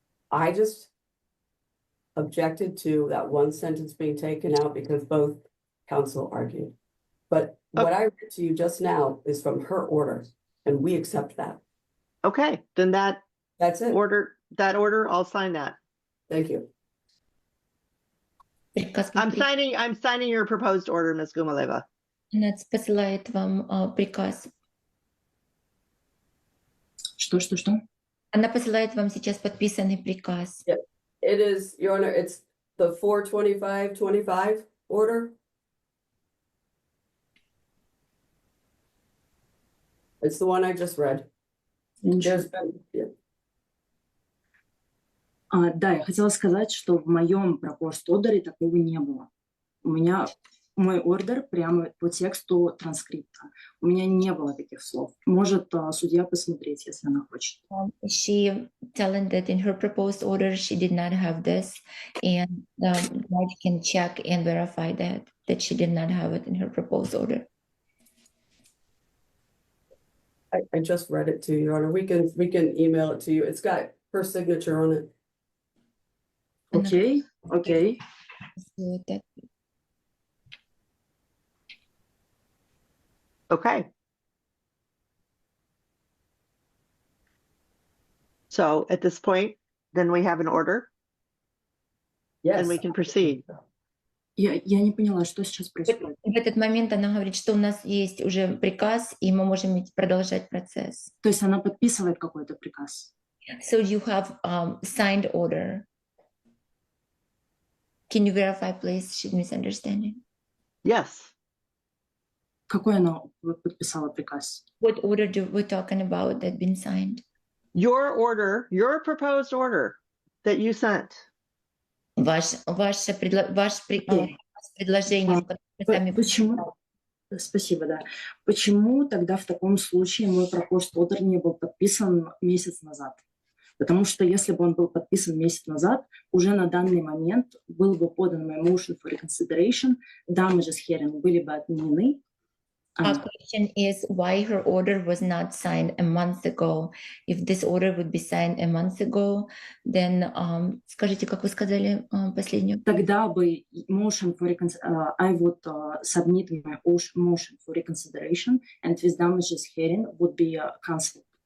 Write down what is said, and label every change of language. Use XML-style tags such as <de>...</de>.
<en>I just objected to that one sentence being taken out because both counsel argued. But what I read to you just now is from her order, and we accept that. Okay, then That's it. order, I'll sign that. Thank you. I'm signing your proposed order, Ms. Gumaleva.</en> <ru>Она посылает вам приказ. Что? Она посылает вам сейчас подписанный приказ.</ru> <en>It is, Your Honor, it's the 42525 order. It's the one I just read. There's been,</en> <ru>Да, я хотела сказать, что в моем proposed order такого не было. У меня мой ордер прямо по тексту транскрипта. У меня не было таких слов. Может судья посмотреть, если она хочет.</ru> <en>She telling that in her proposed order she did not have this, and the judge can check and verify that she did not have it in her proposed order. I just read it to you, Your Honor. We can email it to you. It's got her signature on it. Okay. So that Okay. So at this point, then we have an order Yes. and we can proceed.</en> <ru>Я не поняла, что сейчас происходит. в этот момент она говорит, что у нас есть уже приказ, и мы можем продолжать процесс. То есть она подписывает какой-то приказ.</ru> <en>So you have signed order. Can you verify, please? She's misunderstanding. Yes.</en> <ru>Какой она подписала приказ?</ru> <en>What order we're talking about that been signed? Your order, your proposed order that you sent.</en> <ru>Ваше предложение, которое вы сами Почему? Спасибо, да. Почему тогда в таком случае мой proposed order не был подписан месяц назад? Потому что если бы он был подписан месяц назад, уже на данный момент был бы подан мой motion for reconsideration, damages hearing были бы отменены,</ru> <en>Our question is why her order was not signed a month ago. If this order would be signed a month ago, then</en> <ru>скажите, как вы сказали последнюю? Тогда бы</ru> <en>motion for I would submit my motion for reconsideration, and with damages hearing would be cancelled.</en>